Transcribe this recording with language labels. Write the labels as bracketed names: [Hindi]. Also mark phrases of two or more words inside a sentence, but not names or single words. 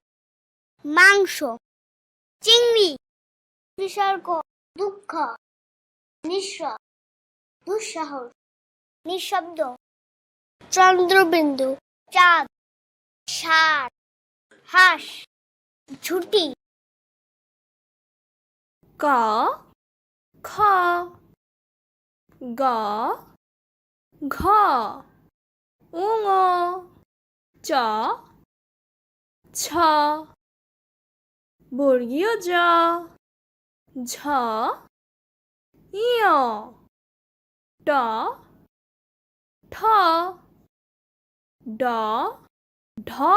[Bangla] মাংস, চিংড়ি। বিসর্গ, দুঃখ, নিঃস্ব, দুঃসাহস, নিঃশব্দ। চন্দ্রবিন্দু, চাঁদ, ষাঁড়, হাঁস, ঝুঁটি। ক, খ, গ, ঘ, ঙ। চ ছ বর্গীয় জ ঝ ইয় ট ঠ ড ঢ